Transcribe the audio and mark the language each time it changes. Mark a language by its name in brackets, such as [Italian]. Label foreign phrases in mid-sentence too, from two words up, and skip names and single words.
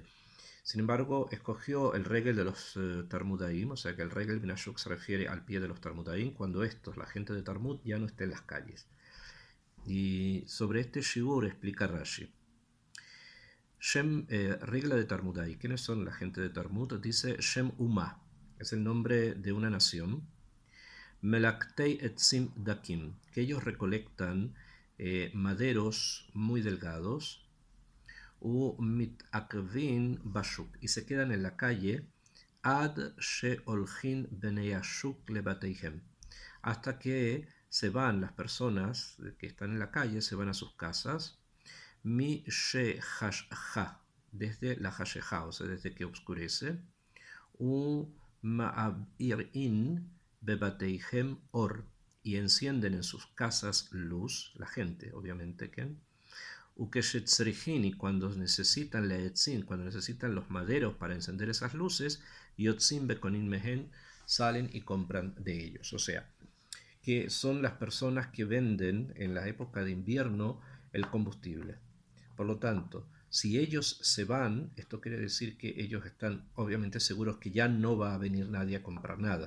[Spanish] Sin embargo, escogió el regel de los Tarmudaim, o sea que el [Hebrew] רגל מן השוק [Spanish] se refiere al pie de los Tarmudaim, cuando la gente de Talmud, ya no esté en las calles. Y sobre este shiur explica Rashi. Regla de Talmudai. ¿Quiénes son la gente de Talmud? Dice [Hebrew] שם אומה, [Spanish] es el nombre de una nación. [Hebrew] מלקטי עצים דקים, [Spanish] que ellos recolectan maderos muy delgados. [Hebrew] מתעכבין בשוק, [Spanish] y se quedan en la calle. [Hebrew] עד שהולכין בני השוק לבתיהם, [Spanish] hasta que se van las personas que están en la calle, se van a sus casas. [Hebrew] מי שהחשך, [Spanish] desde la hasheha, o sea, desde que oscurece. [Hebrew] מבעירין בבתיהם אור, [Spanish] y encienden en sus casas luz, la gente, obviamente, que y cuando necesitan leetzin, cuando necesitan los maderos para encender esas luces, [Hebrew] יוצאין וקונין מהן, [Spanish] salen y compran de ellos. O sea, que son las personas que venden en la época de invierno el combustible. Por lo tanto, si ellos se van, esto quiere decir que ellos están obviamente seguros que ya no va a venir nadie a comprar nada.